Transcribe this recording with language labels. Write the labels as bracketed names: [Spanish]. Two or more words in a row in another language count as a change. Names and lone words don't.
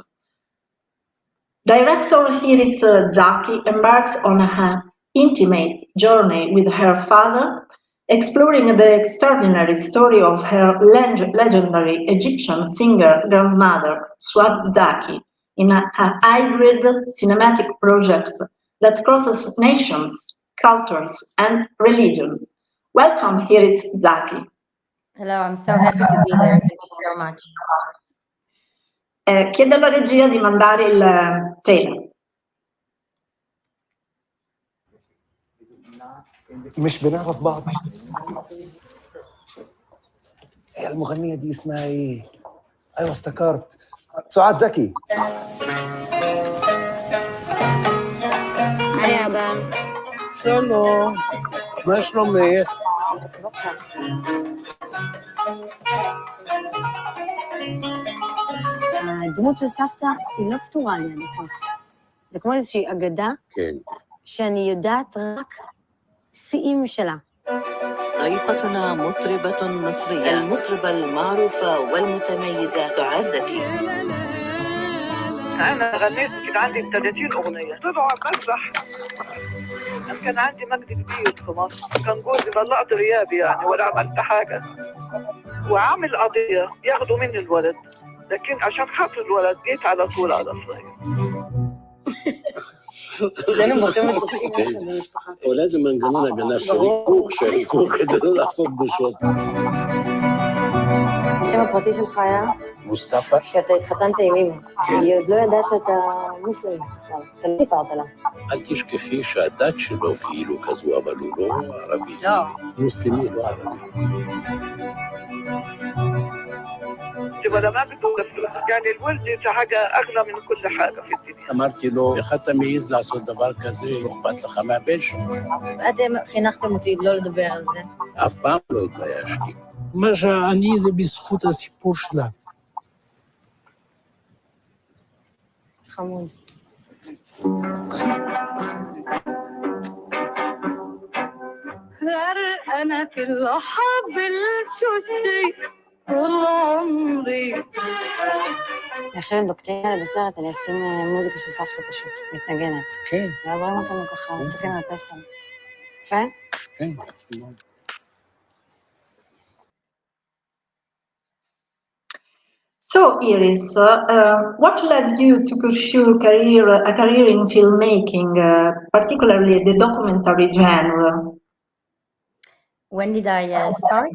[English] Director Iris Zaki embarks on an intimate journey with her father, exploring the extraordinary story of her legendary Egyptian singer grandmother, Irs Zaki, in a hybrid cinematic project that crosses nations, cultures, and religions. Welcome, Iris Zaki. Hello, I'm so happy to be here. Thank you so much. [Italian] Chiedo alla regia di mandare il trailer. [Arabic] مش بنعرف بعض. هي المغنية دي اسمها ايه؟ ايوه افتكرت، سعاد زكي. هيا أبا. [Hebrew] שלום, מה שלומך? הדמות של סבתא היא לא פתורה לי עד הסוף. זה כמו איזושהי אגדה, כן. שאני יודעת רק שיאים שלה. [Arabic] ضيفتنا مطربة مصرية، المطربة المعروفة والمتميزة سعاد زكي. أنا غنيت كان عندي 30 أغنية، طلعوا على المسرح. كان عندي مجد كبير في مصر، كان جوزي طلقت غيابي يعني ولا عملت حاجة. وعامل قضية ياخدوا مني الولد، لكن عشان خاطر الولد جيت على طول على إسرائيل. [Hebrew] אצלנו בוחרים וצוחקים יחד במשפחה. ולازم מנגנון הגנה שריקו כדי לא לעשות בושות. השם הפרטי שלך היה? מוסטפא. שאתה התחתנת עם אמא. היא עוד לא ידעה שאתה מוסלמי בכלל. אתה לא סיפרת לה. אל תשכחי שהדת שלו כאילו כזו, אבל הוא לא ערבי. לא. מוסלמי, לא ערבי. [Arabic] ولا ما بتقول يعني الولد حاجة أغلى من كل حاجة في الدنيا. [Hebrew] אמרתי לו, איך אתה מעז לעשות דבר כזה? לא אכפת לך מהבן שלך. אתם חינכתם אותי לא לדבר על זה. אף פעם לא התביישתי. מה שאני זה בזכות הסיפור שלה. חמוד. [Arabic] أنا كل حب الشوشي طول عمري. [Hebrew] אני חושבת בקטעים האלה בסרט, אני אשים מוזיקה של סבתא פשוט, מתנגנת. כן. ואז רואים אותנו ככה, מסתכלים על הפסל. יפה? כן. [English] So, Iris, what led you to pursue a career in filmmaking, particularly the documentary genre? When did I start?